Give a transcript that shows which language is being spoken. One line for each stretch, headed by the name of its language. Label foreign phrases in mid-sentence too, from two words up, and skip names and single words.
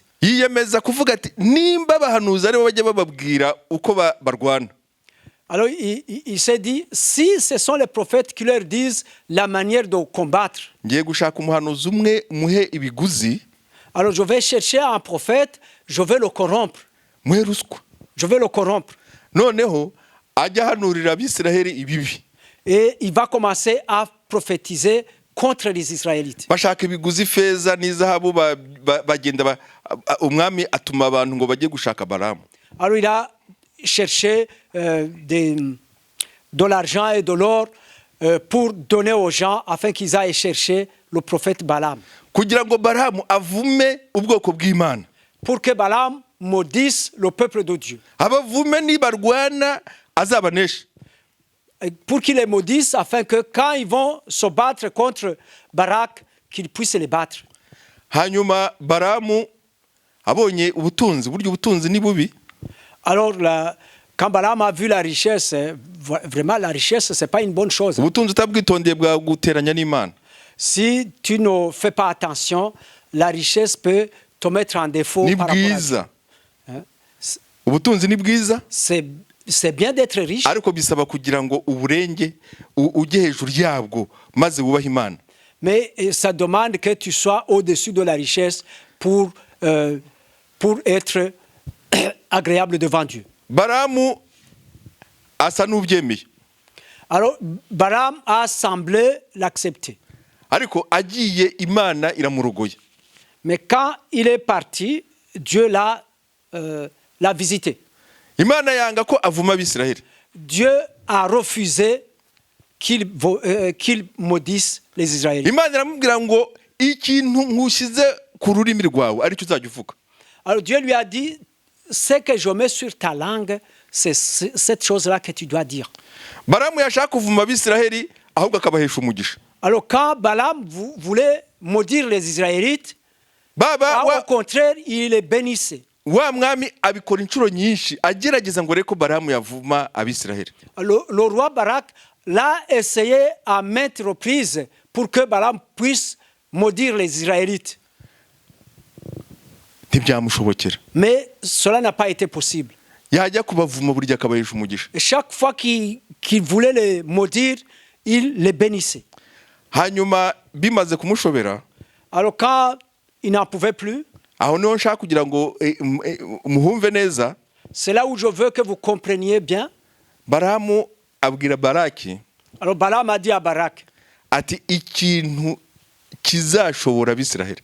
Kinyarwanda: Yiyemeza kuvuga ati nimba abahanuzi aribo bajya bababwira uko barwana,
French: Alors il s'est dit, si ce sont les prophètes qui leur disent la manière de combattre,
Kinyarwanda: ngiye gushaka umuhanuzi umwe muhe ibiguzi,
French: alors je vais chercher un prophète, je vais le corrompre.
Kinyarwanda: muhe ruswa,
French: Je vais le corrompre.
Kinyarwanda: noneho ajya ahanurira Abisiraheli ibibi.
French: Et il va commencer à prophétiser contre les Israélites.
Kinyarwanda: Bashaka ibiguzi, feza n'izahabu, bagenda umwami atuma abantu ngo bajye gushaka Balamu.
French: Alors il a cherché de l'argent et de l'or pour donner aux gens afin qu'ils aillent chercher le prophète Balaam.
Kinyarwanda: Kugira ngo Balamu avume ubwoko bw'Imana,
French: Pour que Balaam maudisse le peuple de Dieu.
Kinyarwanda: abavume nibarwana azabanesha.
French: Pour qu'il les maudisse afin que quand ils vont se battre contre Barak, qu'ils puissent les battre.
Kinyarwanda: Hanyuma Balamu abonye ubutunzi, burya ubutunzi ni bubi.
French: Alors quand Balaam a vu la richesse, vraiment la richesse, ce n'est pas une bonne chose.
Kinyarwanda: Ubutunzi utabwitondeye bwaguteranya n'Imana.
French: Si tu ne fais pas attention, la richesse peut te mettre en défaut
Kinyarwanda: ni
French: par rapport à Dieu.
Kinyarwanda: bwiza
French: Hein?
Kinyarwanda: ubutunzi ni bwiza
French: C'est bien d'être riche,
Kinyarwanda: ariko bisaba kugira ngo uburenge ujye hejuru yabwo maze wubahe Imana.
French: mais ça demande que tu sois au-dessus de la richesse pour être agréable devant Dieu.
Kinyarwanda: Balamu asa n'ubyemeye
French: Alors, Balaam a semblé l'accepter.
Kinyarwanda: ariko agiye Imana iramurogoye.
French: Mais quand il est parti, Dieu l'a visité.
Kinyarwanda: Imana yanga ko avuma Abisiraheli.
French: Dieu a refusé qu'il maudisse les Israélites.
Kinyarwanda: Imana iramubwira ngo ikintu nkushyize ku rurimi rwawe aricyo uzajya uvuga.
French: Alors Dieu lui a dit, ce que je mets sur ta langue, c'est cette chose-là que tu dois dire.
Kinyarwanda: Balamu yashaka kuvuma Abisiraheli ahubwo akabahesha umugisha.
French: Alors quand Balaam voulait maudire les Israélites, au contraire, il les bénissait.
Kinyarwanda: Wa mwami abikora inshuro nyinshi agerageza ngo reko Balamu yavuma Abisiraheli.
French: Le roi Barak l'a essayé à maintes reprises pour que Balaam puisse maudire les Israélites.
Kinyarwanda: Ntibyamushobokera.
French: Mais cela n'a pas été possible.
Kinyarwanda: Yajya kubavuma burya akabahesha umugisha.
French: Et chaque fois qu'il voulait les maudire, il les bénissait.
Kinyarwanda: Hanyuma bimaze kumushobera,
French: alors quand il n'en pouvait plus,
Kinyarwanda: aho niho nshaka kugira ngo muhumve neza,
French: c'est là où je veux que vous compreniez bien.
Kinyarwanda: Balamu abwira Baraki,
French: alors Balaam a dit à Barak,
Kinyarwanda: ati ikintu kizashobora Abisiraheli.